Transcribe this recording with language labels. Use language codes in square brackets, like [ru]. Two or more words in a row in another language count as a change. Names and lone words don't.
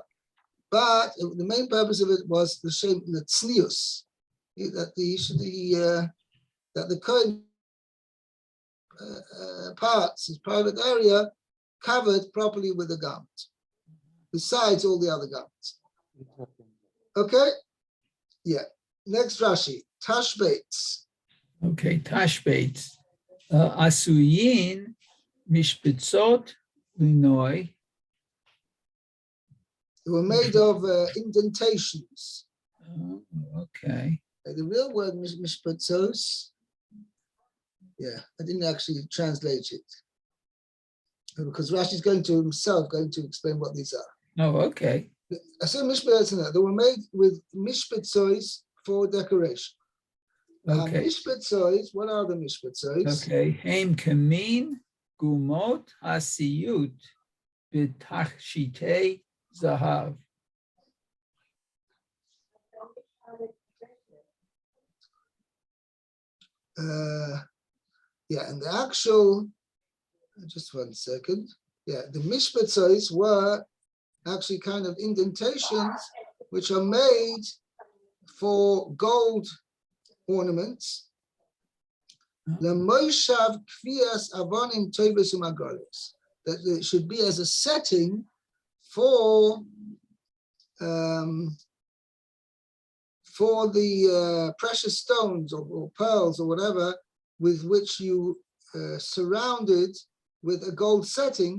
[en] But the main purpose of it was the shem, the tznius, that the Kohen parts, his private area, covered properly with a garment, besides all the other garments. Okay? Yeah. Next Rashi, [he] Tashbeitz. [en] Okay, Tashbeitz. [he] עשויין משבצות לנוי. [en] They were made of indentations. Oh, okay. The real word mishbetzos, yeah, I didn't actually translate it, because Rashi is going to explain what these are. Oh, okay. I said mishbetzos. They were made with mishbetzos for decoration. Okay. Mishbetzos, what are the mishbetzos? Okay. [he] הם כמין גומות העשויות בתכשיטי זהב. [en] Yeah, and the actual, just 1 second. Yeah, the mishbetzos were actually kind of indentations which are made for gold ornaments. [he] למושב קביעת אבנים טובות ומרגליות, [en] that it should be as a setting for the precious stones or pearls or whatever with which you surrounded with a gold setting.